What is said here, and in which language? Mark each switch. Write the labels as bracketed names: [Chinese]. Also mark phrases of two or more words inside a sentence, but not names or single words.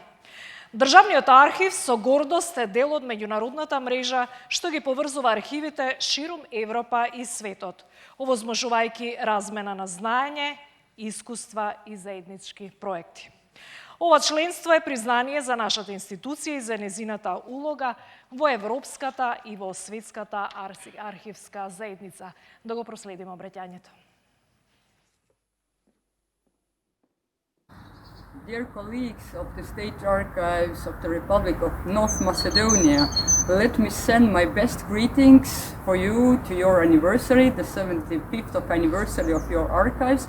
[Macedonian] Државниот архив со гордост е дел од меѓународната мрежа што ги поврзува архивите ширум Европа и светот, овозможувајќи размена на знаење, искуства и заеднички проекти. Ова членство е признание за нашата институција и за незината улога во европската и во светската архивска заедница. Да го проследиме обраќањето. [English] Dear colleagues of the State Archives of the Republic of North Macedonia, let me send my best greetings for you to your anniversary, the 75th anniversary of your archives.